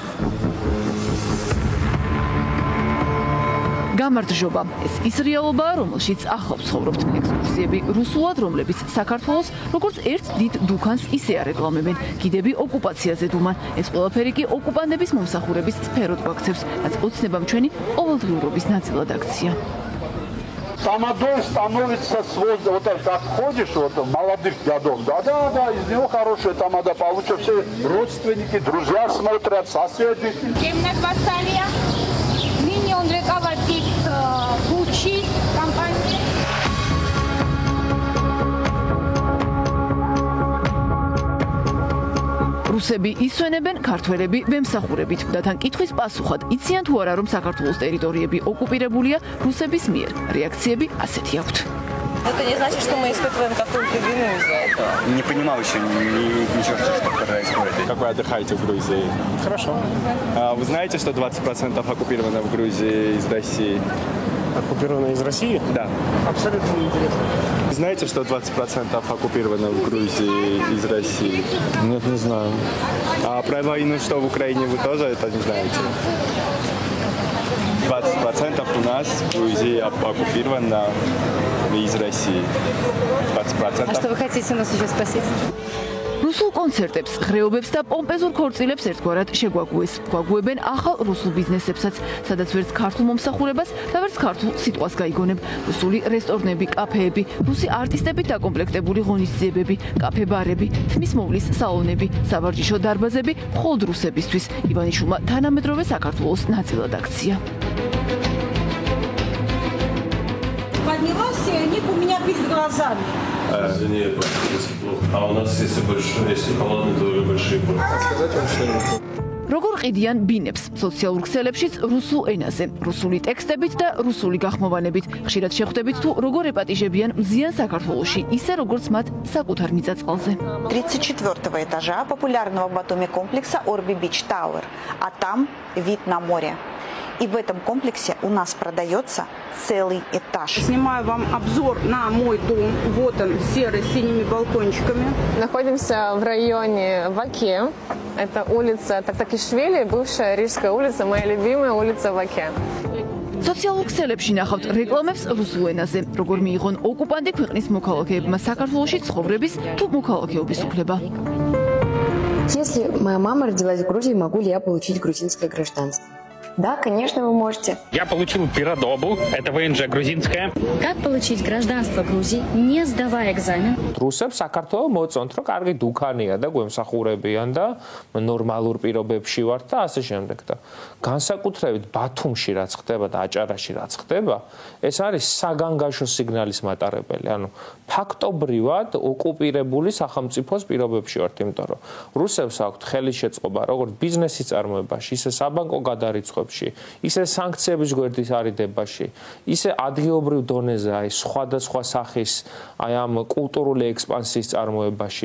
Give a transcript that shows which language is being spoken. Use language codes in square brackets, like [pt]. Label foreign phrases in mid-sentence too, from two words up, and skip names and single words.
[ka] გამარჯობა. ეს ის რეალობაა, რომელშიც ახლა ვცხოვრობთ. ექსკურსიები რუსულად, რომლებიც საქართველოს როგორც ერთ დიდ დუქანს ისე არეკლამებენ. გიდები ოკუპაციაზე დუმან. ეს ყველაფერი კი ოკუპანტების მომსახურების სფეროდ გვაქცევს, რაც ოცნებამ ჩვენი ყოველდღიურობის ნაწილად აქცია. [ru] Тамадой становится свой, вот так ходишь, вот молодых годов, да, из него хорошая тамада получится, все родственники, друзья смотрят, соседи. Он руководит Гуччи компанией. [ka] რუსები ისვენებენ, ქართველები ვემსახურებით და თან კითხვის პასუხად იციან თუ არა, რომ საქართველოს ტერიტორიები ოკუპირებულია რუსების მიერ. რეაქციები ასეთი აქვთ. [ru] Это не значит, что мы испытываем какую-то вину из-за этого. Не понимал еще ничего, что происходит. Как вы отдыхаете в Грузии? Хорошо. Вы знаете, что 20% оккупировано в Грузии из России? Оккупировано из России? Да. Абсолютно неинтересно. Знаете, что 20% оккупировано в Грузии из России? Нет, не знаю. А про войну, что в Украине, вы тоже это не знаете? 20% у нас в Грузии оккупировано из России. 20%. А что вы хотите нас еще спросить? [ka] რუსულ კონცერტებს, ღრეობებს და პომპეზურ ქორწილებს ერთგვარად შეგვაგუეს. გვაგუებენ ახალ რუსულ ბიზნესებსაც, სადაც ვერც ქართულ მომსახურებას და ვერც ქართულ სიტყვას გაიგონებ. რუსული რესტორნები, კაფეები, რუსი არტისტებით დაკომპლექტებული ღონისძიებები, კაფე-ბარები, თმის მოვლის სალონები, სავარჯიშო დარბაზები მხოლოდ რუსებისთვის. ივანიშვილმა თანამედროვე საქართველოს ნაწილად აქცია. [ru] Поднялась, и они у меня перед глазами. Извини, если плохо. А у нас, если холодный, то большие порции. Сказать вам что-нибудь? [ka] როგორ ყიდიან ბინებს სოციალურ ქსელებშიც русულ ენაზე, რუსული ტექსტებით და რუსული გახმოვანებით. ხშირად შეხვდებით თუ როგორ ეპატიჟებიან მზიან საქართველოში, ისე როგორც მათ საკუთარ მიწა-წყალზე. [ru] 34-го этажа популярного в Батуми комплекса Orbi Beach Tower, а там вид на море. И в этом комплексе у нас продается целый этаж. Снимаю вам обзор на мой дом. Вот он, серый, с синими балкончиками. Находимся в районе Ваке. Это улица Тактакишвили, бывшая Рижская улица, моя любимая улица Ваке. [ka] სოციალურ ქსელებში ნახავთ რეკლამებს რუსულ ენაზე. როგორ მიიღონ ოკუპანტი ქვეყნის მოქალაქეებმა საქართველოში ცხოვრების თუ მოქალაქეობის უფლება. [ru] Если моя мама родилась в Грузии, могу ли я получить грузинское гражданство? Да, конечно, вы можете. Я получил пиродобу, это ВНЖ грузинская. Как получить гражданство Грузии, не сдавая экзамен? [ka] რუსებს საქართველოს მოწონთ, რომ კარგი დუქანია და გვემსახურებიან და ნორმალურ პირობებში ვართ და ასე შემდეგ და განსაკუთრებით ბათუმში რაც ხდება და აჭარაში რაც ხდება, ეს არის საგანგაშო სიგნალის მატარებელი. ანუ ფაქტობრივად ოკუპირებული სახელმწიფოს პირობებში ვართ, იმიტომ რომ რუსებს აქვთ ხელისშეწყობა როგორც ბიზნესის წარმოებაში, ისე საბანკო გადარიცხვებში, ისე სანქციების გვერდის არიდებაში, ისე ადგილობრივ დონეზე აი სხვადასხვა სახის აი ამ კულტურული ექსპანსიის წარმოებაში.